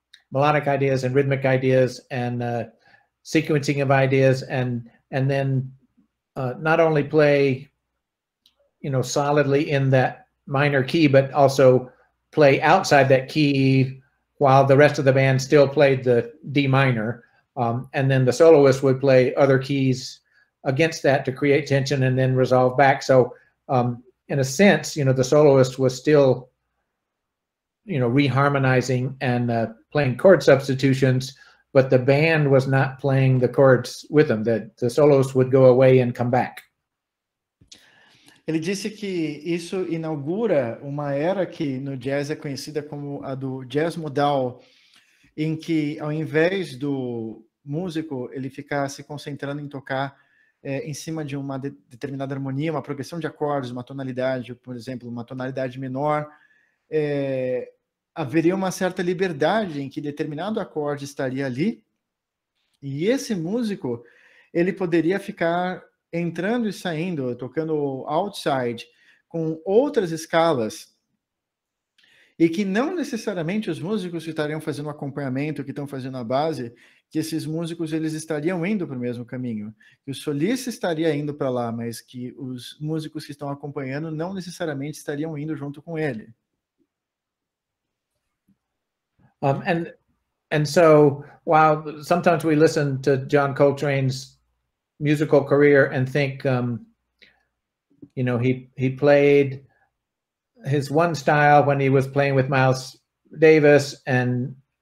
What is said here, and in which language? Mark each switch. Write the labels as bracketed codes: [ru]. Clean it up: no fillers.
[en] melodic ideas and rhythmic ideas and sequencing of ideas, and then not only play, you know, solidly in that minor key, but also play outside that key while the rest of the band still played the D minor, and then the soloist would play other keys against that to create tension and then resolve back. So in a sense, you know, the soloist was still, you know, reharmonizing and playing chord substitutions, but the band was not playing the chords with them. The soloist would go away and come back. [pt] Ele disse que isso inaugura uma era que no jazz é conhecida como a do jazz modal, em que ao invés do músico ele ficar se concentrando em tocar em cima de uma determinada harmonia, uma progressão de acordes, uma tonalidade, por exemplo, uma tonalidade menor, haveria uma certa liberdade em que determinado acorde estaria ali, e esse músico ele poderia ficar entrando e saindo, tocando outside, com outras escalas, e que não necessariamente os músicos que estariam fazendo o acompanhamento, que estão fazendo a base, que esses músicos eles estariam indo para o mesmo caminho, que o solista estaria indo para lá, mas que os músicos que estão acompanhando não necessariamente estariam indo junto com ele. [en] And so while sometimes we listen to John Coltrane's musical career and think, you know, he played his one style when he was playing with Miles Davis, and